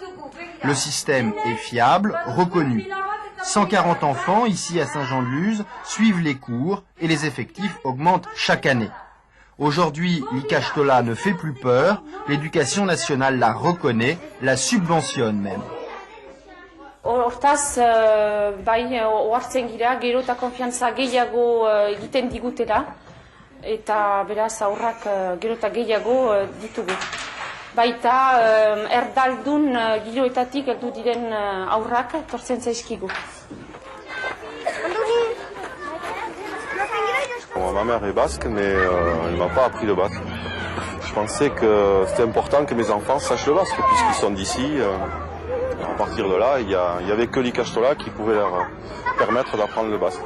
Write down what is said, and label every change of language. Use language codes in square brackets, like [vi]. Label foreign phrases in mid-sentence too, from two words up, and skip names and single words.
[fr] Le système est fiable, reconnu. 140 enfants, ici à Saint-Jean-de-Luz, suivent les cours et les effectifs augmentent chaque année. Aujourd'hui, l'Ikastola ne fait plus peur, l'éducation nationale la reconnaît, la subventionne même. [eu] Hortaz, bai, ohartzen gira, gero eta konfiantza gehiago egiten digutela, eta beraz aurrak gero eta gehiago ditugu. Baita, erdaldun giroetatik heldu diren aurrak tortzen zaizkigu. [fr] Bon, ma mère est basque, mais elle ne m'a pas appris le basque. Je pensais que c'était important que mes enfants sachent le basque, puisqu'ils sont d'ici. À partir de là, il n'y avait que l'Ikastola qui pouvait leur permettre d'apprendre le basque.